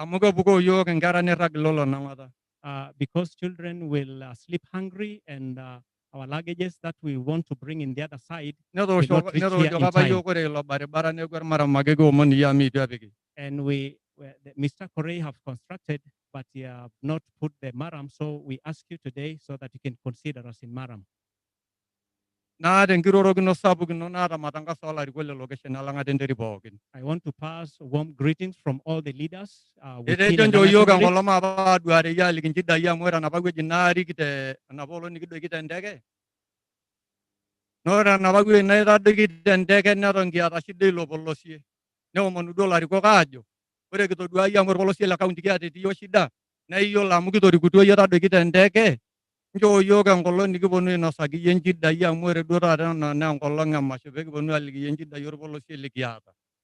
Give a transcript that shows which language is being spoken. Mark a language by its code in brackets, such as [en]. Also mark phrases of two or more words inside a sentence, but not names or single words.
[en] Because children will sleep hungry and our luggages that we want to bring in the other side will not reach here in time. And Mr. Correa have constructed, but you have not put the maram. So we ask you today so that you can consider us in maram. [mas] naata enkirorokino sapukino naata matangaso olarikok le location Elangata Enterit pookin. [en] I want to pass warm greetings from all the leaders within [mas] Etejo nchoo Elangata yiok Enterit. enkolong apa aduare yie aliki nchidai amu ore enapa wueji naarik enapa olong nikidoiki tenteke. Ore enapa wueji naitadoiki tenteke neton kiata shida ilo polosie. Neomonu duo ilarikok aajo ore kitodua yie amu orpolosie le kaunti kiata etii yiok shida naa iyiolo amu kitorikutuo yie tadoiki tenteke nchoo yiok enkolong nikiponu ainosaki yie nchidai amu ore duo taata ena naa enkolong emasho pekiponu aliki yie nchidai orpolosie likiata.